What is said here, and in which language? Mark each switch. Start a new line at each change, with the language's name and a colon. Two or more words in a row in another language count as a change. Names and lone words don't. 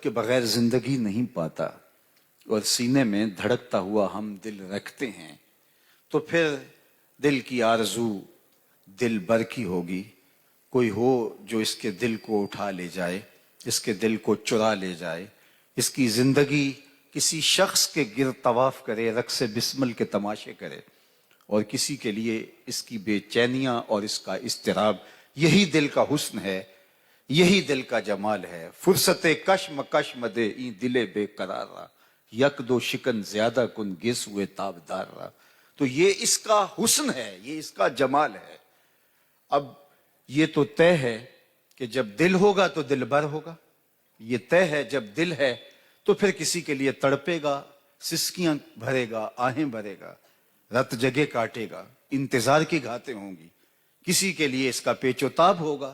Urdu: کے بغیر زندگی نہیں پاتا اور سینے میں دھڑکتا ہوا ہم دل رکھتے ہیں تو پھر دل کی آرزو دل بر کی ہوگی، کوئی ہو جو اس کے دل کو اٹھا لے جائے، اس کے دل کو چرا لے جائے، اس کی زندگی کسی شخص کے گرد طواف کرے، رقص بسمل کے تماشے کرے، اور کسی کے لیے اس کی بے چینیاں اور اس کا اضطراب، یہی دل کا حسن ہے، یہی دل کا جمال ہے۔
Persian: فرصت کشم کشم دے این دل بے قرار را، یک دو شکن زیادہ کن گس ہوئے تابدار را۔
Urdu: تو یہ اس کا حسن ہے، یہ اس کا جمال ہے۔ اب یہ تو طے ہے کہ جب دل ہوگا تو دل بر ہوگا، یہ طے ہے جب دل ہے تو پھر کسی کے لیے تڑپے گا، سسکیاں بھرے گا، آہیں بھرے گا، رت جگہ کاٹے گا، انتظار کی گھاتیں ہوں گی، کسی کے لیے اس کا پیچ و تاب ہوگا۔